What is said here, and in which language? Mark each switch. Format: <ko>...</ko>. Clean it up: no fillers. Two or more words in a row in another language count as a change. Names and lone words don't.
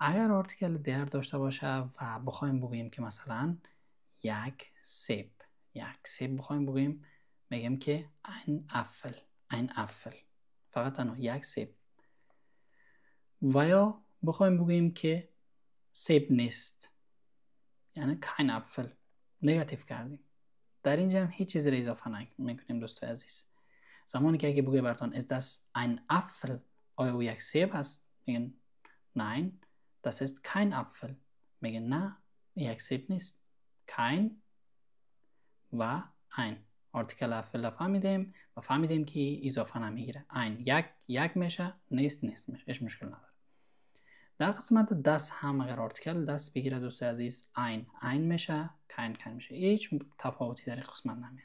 <fa>اگر آرتیکل در داشته باشه و بخوایم بگوییم که مثلا یک سیب بخوایم بگوییم، میگیم که</fa> <de>ein Apfel،</de> <fa>فقط تنها یک سیب. و یا بخوایم بگوییم که سیب نیست، یعنی</fa> <de>kein Apfel،</de> <fa>نگاتیو کردیم. در اینجا هم هیچ چیزی را اضافه نکنیم دوستای عزیز. زمانی که اگه بگویه براتون</fa> <de>is das ein Apfel،</de> <fa>آیا او یک سیب هست، میگن</fa> <de>nein das ist kein Apfel،</de> <fa>میگن نه یک سیب نیست. kein و ein آرتیکل افل فهمیدیم و فهمیدیم که اضافه نمیگیره. ein یک میشه، نیست میشه، هیچ مشکل نداره. در قسمت دست هم اگر آرتیکل دست بگیره دوستای عزیز ein میشه، kein میشه، هیچ تفاوتی در قسمت نمیه.</fa>